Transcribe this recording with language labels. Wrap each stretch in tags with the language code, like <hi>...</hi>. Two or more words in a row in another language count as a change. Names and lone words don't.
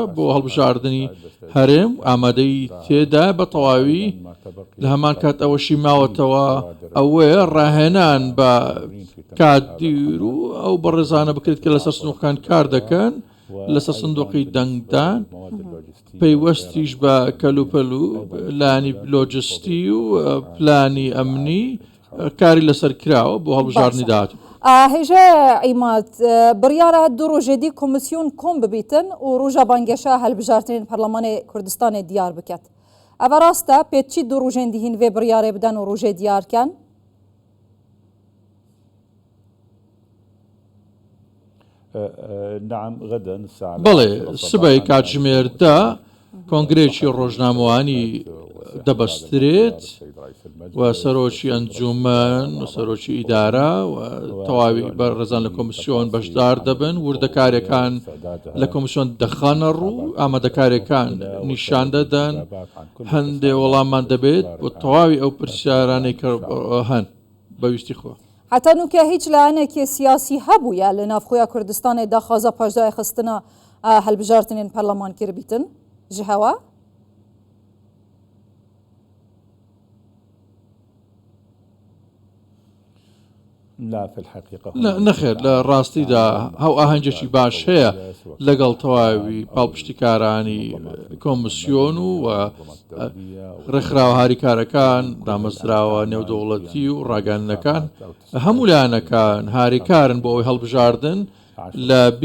<ckb>بۆ هەڵبژاردننی هەرێم ئامادەی تێدا بە تەواوی لە هەمان کات ئەوەشی ماوەتەوە ئەوەیە ڕاهێنان بە کاتدیر و ئەو بەڕێزانە بکرێت کە لەسەر سنووقەکان کار دەکەن لەسەر سندوقی دەنگدان پەیوەستیش بە کەلوپەلو لانی لۆجستی و پلانی ئەمنی کاری لەسەر کراوە بۆ هەڵبژاردننی داهاتوو.</ckb> <ku>هێژە عیماد بڕیارە دوو ڕۆژێدی کۆمیسیۆن کۆم ببیتن و ڕۆژە بانگێشە هەڵبژاردنین پەرلەمانێ کوردستانê دیار بکات. ئەوە ڕاستە پێچی دوو ڕۆژێن دیهین vê biryarê bidin û rojê diyarken؟</ku> <ckb>بەڵێ سبەی کاتژمێردا کۆنگرێکی ڕۆژنامەوانی دەبەسترێت و سەرۆکی ئەنجومەن و سەرۆکی ئیدارە و تەواوی بە ڕێزان لە کۆمیسیۆن بەشدار دەبن وردەکارەکان لە کۆمیسیۆن دەخانە ڕوو ئامادەکارەکان نیشان دەدەن هەندێک وەڵامان دەبێت بۆ تەواوی ئەو پرسیارانەی کە هەن بەویستی خۆ.</ckb> <ku>حتا نوکە هیچ لایەنێکی سیاسی هەبووە لە ناوخۆیە کوردستانê داخوازە پاشدای خستنە هەڵبژاردنên پەرلەمان کردبیتن ji hewa؟</ku> <ckb>نەخێر لە ڕاستیدا هەو ئاهەنگێکی باش هەیە لەگەڵ تەواوی پاڵپشتیکارانی کۆمیسیۆن و ڕێکخراوە هاریکارەکان دامەزراوە نێودەوڵەتی و ڕاگەاندنەکان هەموو لایەنەکان هاریکارن بۆ ئەوی هەڵبژاردن لە</ckb>